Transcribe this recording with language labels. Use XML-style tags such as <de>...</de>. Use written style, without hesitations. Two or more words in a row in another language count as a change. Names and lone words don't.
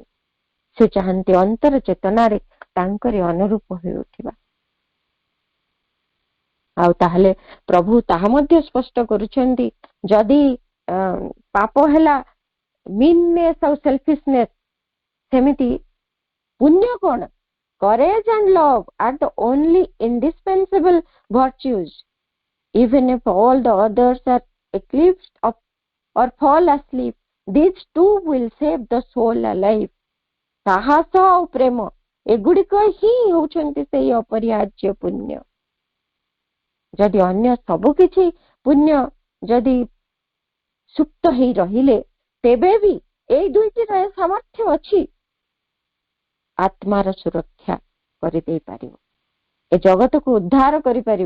<or>ସେ ଚାହାନ୍ତି ଅନ୍ତର ଚେତନାରେ ତାଙ୍କରି ଅନୁରୂପ ହୋଇ ଉଠିବା। ଆଉ ତାହେଲେ ପ୍ରଭୁ ତାହା ମଧ୍ୟ ସ୍ପଷ୍ଟ କରୁଛନ୍ତି, ଯଦି ପାପ ହେଲା ମିନନେସ୍ ଆଉ ସେଲ୍ଫିଶନେସ୍, ସେମିତି ପୁଣ୍ୟ କଣ?</or> <en>Courage and love are the only indispensable virtues. Even if all the others are eclipsed or fall asleep, these two will save the soul alive.</en> <or>ସାହସ ଆଉ ପ୍ରେମ, ଏଗୁଡିକ ହିଁ ହେଉଛନ୍ତି ସେଇ ଅପରିହାର୍ଯ୍ୟ ପୁଣ୍ୟ। ଯଦି ଅନ୍ୟ ସବୁ କିଛି ପୁଣ୍ୟ ଯଦି ସୁପ୍ତ ହେଇ ରହିଲେ, ତେବେ ବି ଏଇ ଦୁଇଟିର ସାମର୍ଥ୍ୟ ଅଛି ଆତ୍ମାର ସୁରକ୍ଷା କରିଦେଇ ପାରିବ, ଏ ଜଗତକୁ ଉଦ୍ଧାର କରିପାରିବ।</or>